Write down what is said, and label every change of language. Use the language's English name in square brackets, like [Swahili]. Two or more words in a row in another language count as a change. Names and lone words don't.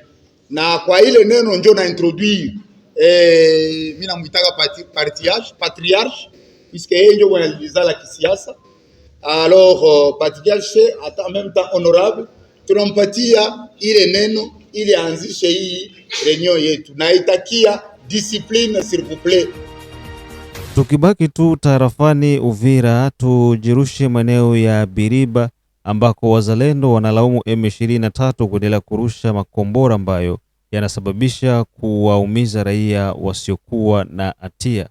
[Swahili] Na kwa ile neno njo na introduire mimi namuitaka [French] patriarche puisque [Swahili] yeye ndio mwanaliza la kisiasa. [French] Alors patriarche en même temps honorable, [Swahili] tunampatia ile neno ili anzishe hii reunion yetu, na itakia [French] discipline s'il vous plaît. [Swahili] Tukibaki tu tarafani Uvira, tujirushe maeneo ya Biriba ambako wazalendo wanalaumu M23 kuendelea kurusha makombora ambayo yanasababisha kuwaumiza raia wasiokuwa na hatia.